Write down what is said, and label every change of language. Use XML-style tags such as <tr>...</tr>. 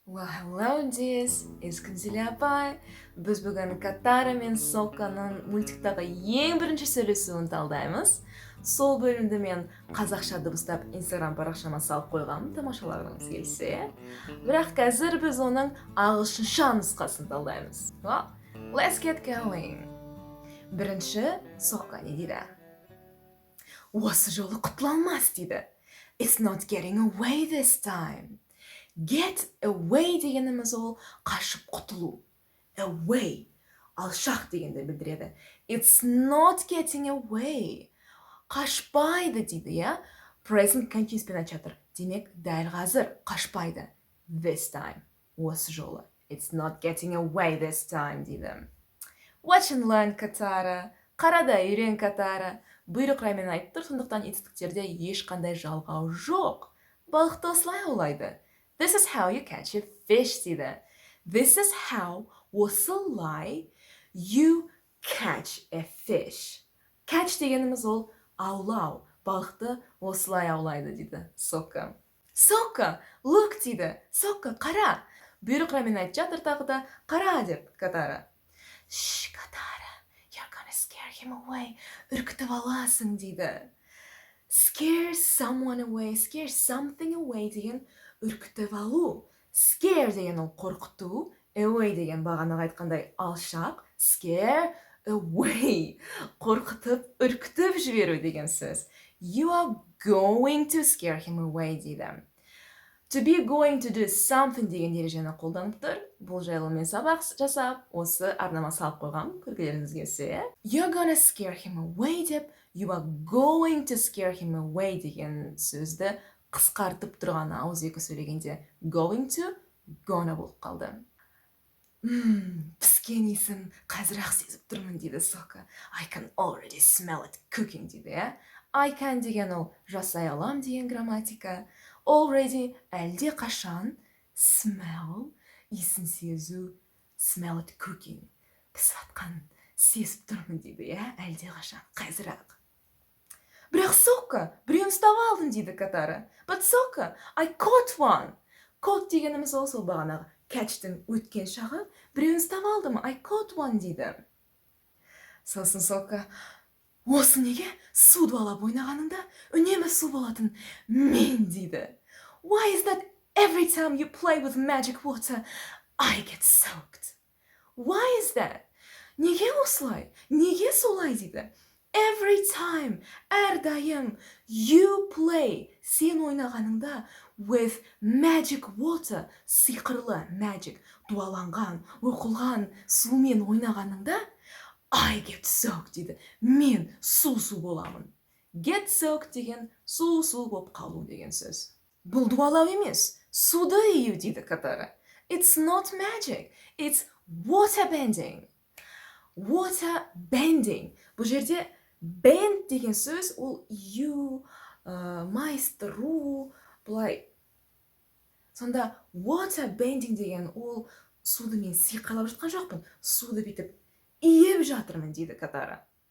<en>Hello this is Күнзеле апай.</en> <kk>Біз бүгін Катара мен Соканың мультиктағы ең бірінші сөйлесуін талдаймыз. Сол бөлімді мен қазақша дыбыстап Instagram парақшама салып қойғанмын, тамашалағыңыз келсе. Бірақ қазір біз оның ағылшынша нұсқасын талдаймыз.</kk> <en>Well, let's get going.</en> <kk>Бірінші Сока не дейді? Осы жолы құтыла алмас дейді.</kk> <en>It's not getting away this time. Get away</en> <kk>дегеніміз ол қашып құтылу.</kk> <en>Away.</en> <kk>Алшақ дегенді білдіреді.</kk> <en>It's not getting away.</en> <kk>Қашпайды дейді, я? Present continuous пен айтып жатыр. Демек, дәл қазір қашпайды.</kk> <en>This time.</en> <kk>Осы жолы.</kk> <en>It's not getting away this time дейді. Watch and learn Катара.</en> <kk>Қарада үйрен Катара. Бұйрық раймен айтып тұр, сондықтан етістіктерде ешқандай жалғау жоқ. Балықты осылай аулайды.</kk> <en>This is how you catch a fish дейді. This is how, осылай, you catch a fish.</en> <kk>Catch дегеніміз ол аулау. Балықты осылай аулайды дейді. Сока. Сока, look дейді. Сока, қара. Бұйрық раймен айтып жатыр тағы да қара деп Катара.</kk> <en>Шш, Катара, you're gonna scare him away.</en> <kk>Үркітіп аласың дейді.</kk> <en>Scare someone away, scare something away</en> <kk>деген үркітіп алу. Scare деген ол қорқыту, away деген бағанағы айтқандай алшақ,</kk> <en>scare away.</en> <kk>Қорқытып, үркітіп жіберу деген сөз.</kk> <en>You are going to scare him away дейді. To be going to do something</en> <kk>деген ережені қолданып тұр. Бұл жайлы мен сабақ жасап, осы арнама салып қойғам, көргілеріңіз келсе.</kk> <en>You're gonna scare him away деп, you are going to scare him away</en> <kk>деген сөзді қысқартып тұрғаны ауызекі сөйлегенде</kk> <en>going to, gonna</en> <kk>болып қалды. Піскен иісін қазір-ақ сезіп тұрмын дейді Сока.</kk> <en>I can already smell it cooking дейді. I can</en> <kk>деген ол жасай алам деген грамматика. Already әлде қашан, smell, иісін сезу,</kk> <en>smell it cooking.</en> <kk>Пісіп атқан сезіп тұрмын дейді, әлде қашан, қазір-ақ. Бірақ Сока, біреуін ұстап алдым дейді Катара.</kk> <en>But Сока, I caught one.</en> <kk>Caught дегеніміз ол сол бағанағы catch-тің өткен шағы. Біреуін ұстап алдым,</kk> <en>I caught one</en> <kk>дейді. Сосын Сока, осы неге су дуалап ойнағаныңда үнемі су болатын мен дейді.</kk> <en>Why is that every time you play with magic water, I get soaked? Why is that?</en> <kk>Неге осылай? Неге солай дейді? Every time, әрдайым, you play, сен ойнағаныңда</kk> <en>with magic water,</en> <kk>сиқырлы magic, дуаланған, оқылған сумен ойнағаныңда</kk> <en>I get soaked</en> <kk>дейді. Мен су-су боламын.</kk> <en>Get soaked</en> <kk>деген су-су болып қалу деген сөз. Бұл дуалау емес, суды ию дейді Катара.</kk> <en>It's not magic, it's water bending. Water bending.</en> <kk>Бұл жерде bend деген сөз, ол ию, майыстыру, бұлай. Сонда</kk> <en>water bending</en> <kk>деген ол суды мен сиқырлап жатқан жоқпын. Суды бүйтіп иіп жатырмын дейді Катара.</kk>